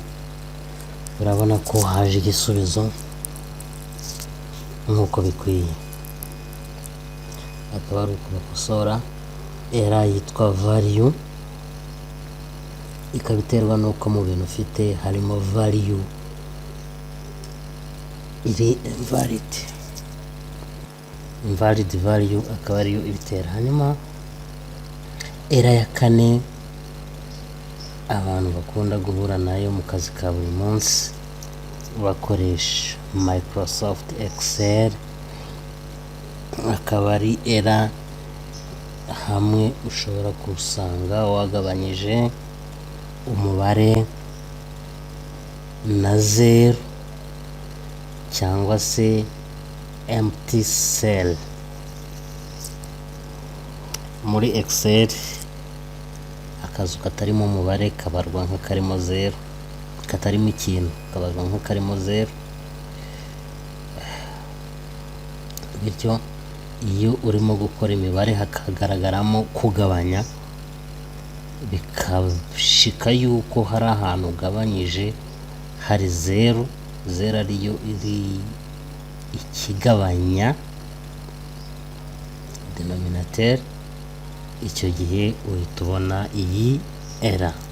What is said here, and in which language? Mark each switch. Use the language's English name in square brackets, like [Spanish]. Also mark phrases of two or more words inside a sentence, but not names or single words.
[Kinyarwanda] Urabona ko haje igisubizo nk'uko bikwiye. Akaba ari uko bakosora error yitwa value, ikaba iterwa n'uko mu bintu ufite harimo value iri [English] invalid value, [Kinyarwanda] akaba ariyo ibitera. Hanyuma error ya kane abantu bakunda guhura nayo mu kazi ka buri munsi bakoresha Microsoft Excel, akaba ari error hamwe ushobora gusanga wagabanyije umubare na 0 cyangwa se [English] empty cell. [Kinyarwanda] Muri Excel akazu katarimo umubare kabarwa nk'akarimo 0, katarimo ikintu kabarwa nk'akarimo 0. Bityo iyo urimo gukora imibare hakagaragaramo kugabanya, bikashika yuko hari ahantu ugabanyije hari 0 ariyo iri ikigabanya denominateur, icyo gihe uhita ubona iyi error.